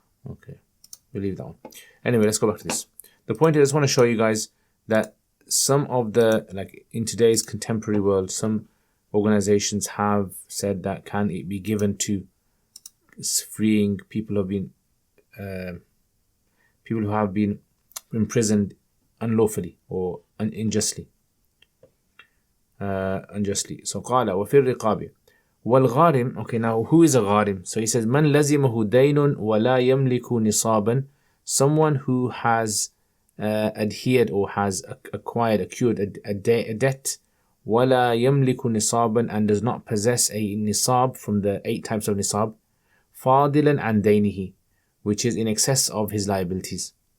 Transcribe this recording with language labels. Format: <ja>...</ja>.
<en>Okay, we'll leave that one. Anyway, let's go back to this. The point is, I just want to show you guys that some of the, like in today's contemporary world, some organizations have said that can it be given to freeing people who have been imprisoned unlawfully or unjustly. So</en> <ar>قال وفي الرقاب والغارم.</ar> <en>Okay, now who is a gharim? So he says</en> <ar>من لزمه دين ولا يملك نصابا,</ar> <en>someone who has adhered or has accrued a debt,</en> <ar>ولا يملك نصابا,</ar> <en>and does not possess a nisab from the 8 types of nisab,</en> <ar>فاضلا عن دينه,</ar> <en>which is in excess of his liabilities.</en>